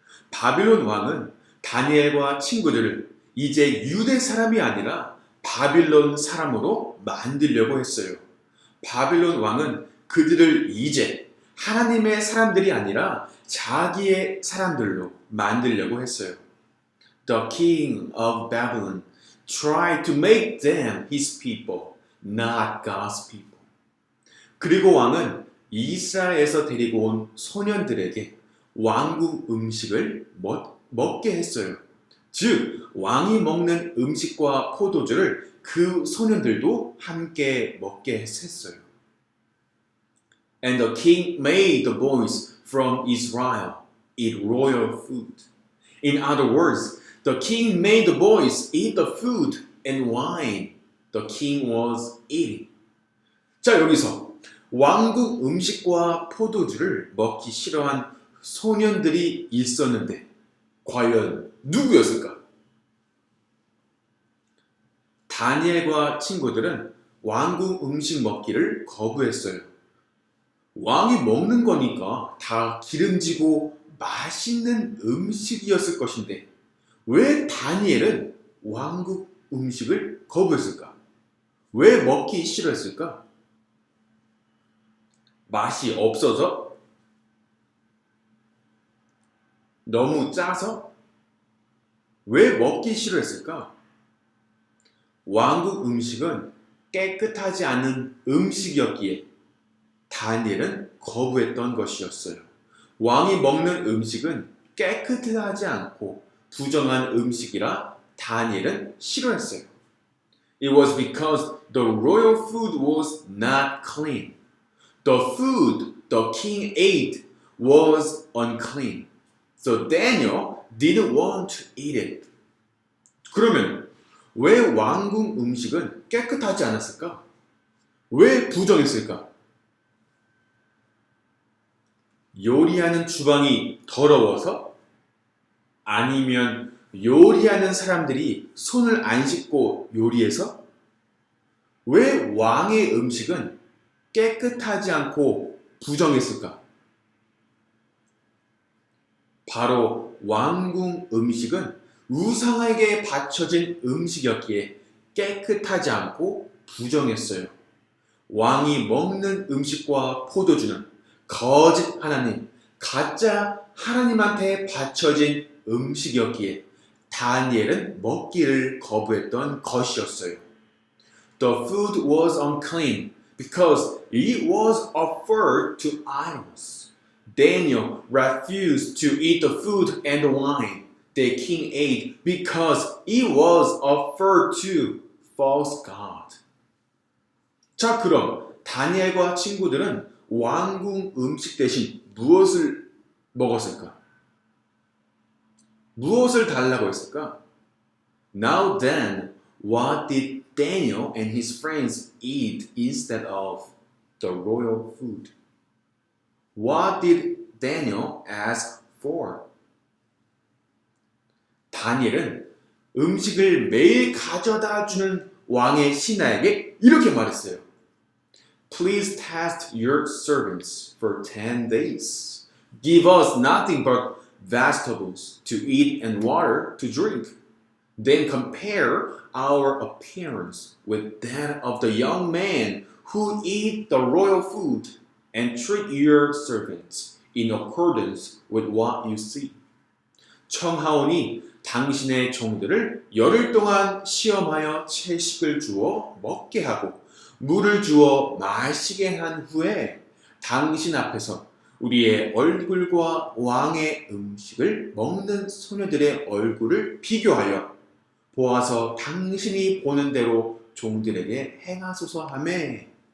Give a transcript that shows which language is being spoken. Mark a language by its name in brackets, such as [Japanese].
[Korean] 바빌론 왕은 다니엘과 친구들을 이제 유대 사람이 아니라 바빌론 사람으로 만들려고 했어요. 바빌론 왕은 그들을 이제 하나님의 사람들이 아니라 자기의 사람들로 만들려고 했어요. [English] The king of Babylon tried to make them his people, not God's people. [Korean] 그리고 왕은 이스라엘에서 데리고 온 소년들에게 왕국 음식을 먹게 했어요. 즉, 왕이 먹는 음식과 포도주를 그 소년들도 함께 먹게 했어요. [English] And the king made the boys from Israel eat royal food. In other words, the king made the boys eat the food and wine the king was eating. [Korean] 자, 여기서 왕국 음식과 포도주를 먹기 싫어한 소년들이 있었는데 과연 누구였을까? 다니엘과 친구들은 왕국 음식 먹기를 거부했어요. 왕이 먹는 거니까 다 기름지고 맛있는 음식이었을 것인데 왜 다니엘은 왕국 음식을 거부했을까? 왜 먹기 싫어했을까? 맛이 없어서? 너무 짜서? 왜 먹기 싫어했을까? 왕국 음식은 깨끗하지 않은 음식이었기에 다니엘은 거부했던 것이었어요. 왕이 먹는 음식은 깨끗하지 않고 부정한 음식이라 다니엘은 싫어했어요. [English] It was because the royal food was not clean. The food the king ate was unclean. So Daniel didn't want to eat it. [Korean] 그러면 왜 왕국 음식은 깨끗하지 않았을까? 왜 부정했을까? 요리하는 주방이 더러워서? 아니면 요리하는 사람들이 손을 안 씻고 요리해서? 왜 왕의 음식은 깨끗하지 않고 부정했을까? 바로 왕궁 음식은 우상에게 바쳐진 음식이었기에 깨끗하지 않고 부정했어요. 왕이 먹는 음식과 포도주는 거짓 하나님, 가짜 하나님한테 바쳐진 음식이었기에 다니엘은 먹기를 거부했던 것이었어요. [English] The food was unclean because it was offered to idols. Daniel refused to eat the food and the wine the king ate because it was offered to false god. [Korean] 자, 그럼 다니엘과 친구들은 왕궁 음식 대신 무엇을 먹었을까? 무엇을 달라고 했을까? [English] Now then, what did Daniel and his friends eat instead of the royal food? What did Daniel ask for? [Korean] 다니엘은 음식을 매일 가져다 주는 왕의 신하에게 이렇게 말했어요. [English] Please test your servants for 10 days. Give us nothing but vegetables to eat and water to drink. Then compare our appearance with that of the young men who eat the royal food and treat your servants in accordance with what you see. [Korean] 청하오니 당신의 종들을 열흘 동안 시험하여 채식을 주어 먹게 하고 물을 주어 마시게 한 후에 당신 앞에서 우리의 얼굴과 왕의 음식을 먹는 소녀들의 얼굴을 비교하여 보아서 당신이 보는 대로 종들에게 행하소서 하매.